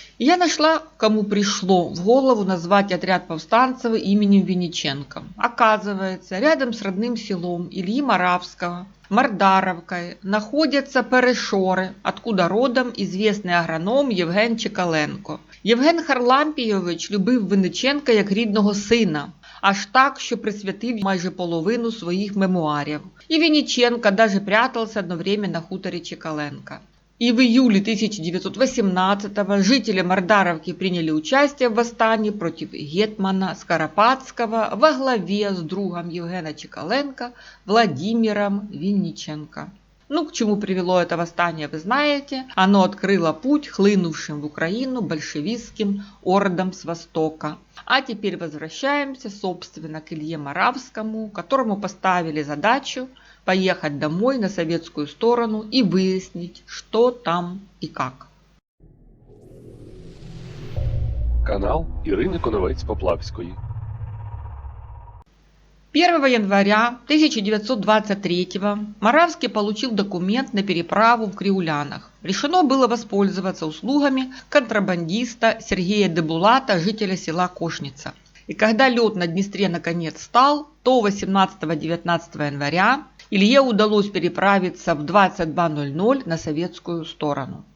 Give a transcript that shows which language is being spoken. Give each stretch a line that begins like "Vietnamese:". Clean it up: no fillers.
Russian: И я нашла, кому пришло в голову назвать отряд повстанцев именем Винниченко. Оказывается, рядом с родным селом Ильи Моравского, Мардаровкой, находятся Перешори, откуда родом
Ukrainian: известний агроном
Russian: Євген Чекаленко.
Ukrainian: Євген Харлампійович любив Винниченка як рідного сина. Аж так, що присвятив майже половину своїх мемуарів.
Russian: И Винниченко даже прятался одно время на хуторе Чекаленко. И в июле 1918-го жители Мардаровки приняли участие в восстании против гетмана Скоропадского во главе с другом Евгена Чекаленко Владимиром Винниченко. К чему привело это восстание, вы знаете. Оно открыло путь хлынувшим в Украину большевистским ордам с востока. А теперь возвращаемся, собственно, к Илье Моравскому, которому поставили задачу поехать домой на советскую сторону и выяснить, что там и как.
Ukrainian: Канал Ірини Коновець-Поплавської.
Russian: 1 января 1923 Моравский получил документ на переправу в Криулянах. Решено было воспользоваться услугами контрабандиста Сергея Дебулата, жителя села Кошница. И когда лед на Днестре наконец стал, то 18-19 января Илье удалось переправиться в 22:00 на советскую сторону.